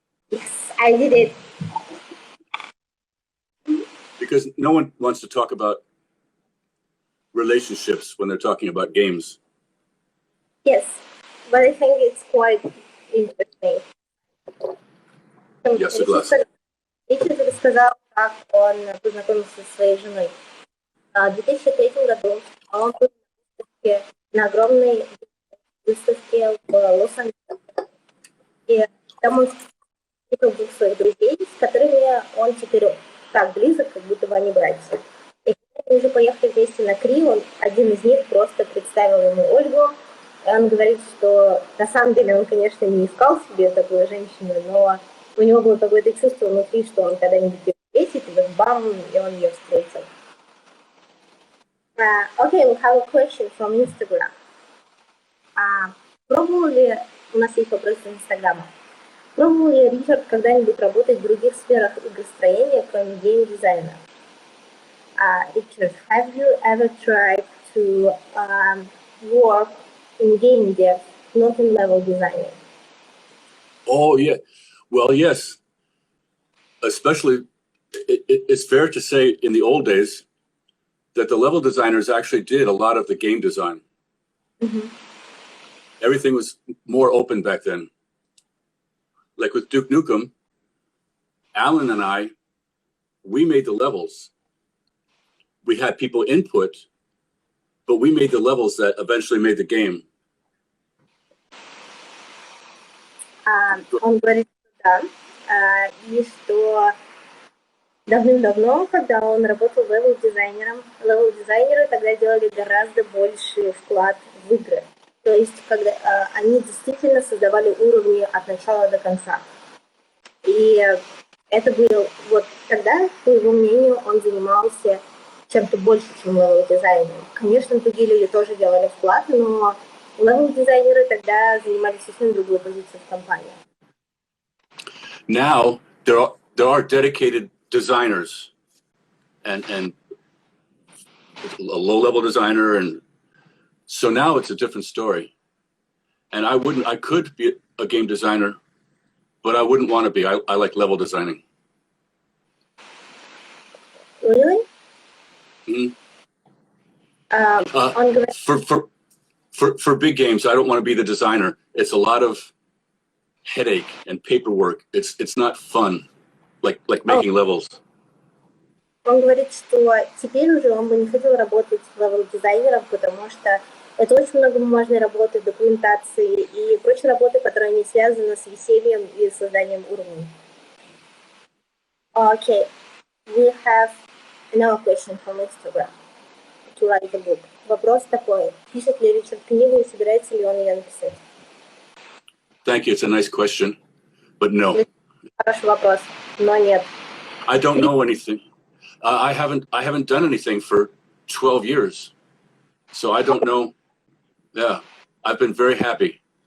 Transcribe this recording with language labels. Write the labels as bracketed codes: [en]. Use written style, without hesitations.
[en] Yes, I did it. Because no one wants to talk about relationships when they're talking about games. Yes, but I think it's quite interesting. [ru] Я согласен. Ричард рассказал, как он познакомился со своей женой. В 2003 году он был на огромной выставке в Лос-Анджелесе. И там он встретил двух своих друзей, с которыми он теперь так близок, как будто бы они братья. И когда они уже поехали вместе на Кри, один из них просто представил ему Ольгу. И он говорит, что на самом деле он, конечно, не искал себе такую женщину, но у него было какое-то чувство внутри, что он когда-нибудь ее встретит, и вот бам, и он ее встретил. [en] Okay, we have a question from Instagram. [ru] Пробовал ли, у нас есть вопрос из Инстаграма, пробовал ли Ричард когда-нибудь работать в других сферах игростроения, кроме гейм-дизайна? [en] Richard, have you ever tried to work in game dev, not in level designing? Oh, yeah. Well, yes. especially, it's fair to say in the old days that the level designers actually did a lot of the game design. Mm-hmm. Everything was more open back then. Like with Duke Nukem, Alan and I, we made the levels. We had people input, but we made the levels that eventually made the game. [ru] Он говорит, что да, и что давным-давно, когда он работал левел-дизайнером, левел-дизайнеры тогда делали гораздо больший вклад в игры. То есть, когда они действительно создавали уровни от начала до конца. И это было вот тогда, по его мнению, он занимался чем-то больше, чем левел-дизайнером. Конечно, другие люди тоже делали вклад, но левел-дизайнеры тогда занимали совсем другую позицию в компании. [en] Now there are dedicated designers and a low-level designer, and so now it's a different story. And I could be a game designer, but I wouldn't want to be. I like level designing. Really? Mm-hmm. [ru] Он говорит, [en] For big games, I don't want to be the designer. It's a lot of headache and paperwork. It's not fun, like making levels. [ru] Он говорит, что теперь уже он бы не хотел работать левел-дизайнером, потому что это очень много бумажной работы, документации и прочей работы, которая не связана с весельем и созданием уровней. [en] Okay, we have another question from Instagram. To write a book. [ru] Вопрос такой. Пишет ли Ричард книгу и собирается ли он ее написать? [en] Thank you. It's a nice question, but no. [ru] Хороший вопрос, но нет. [en] I don't know anything. I haven't done anything for 12 years, so I don't know. Yeah, I've been very happy.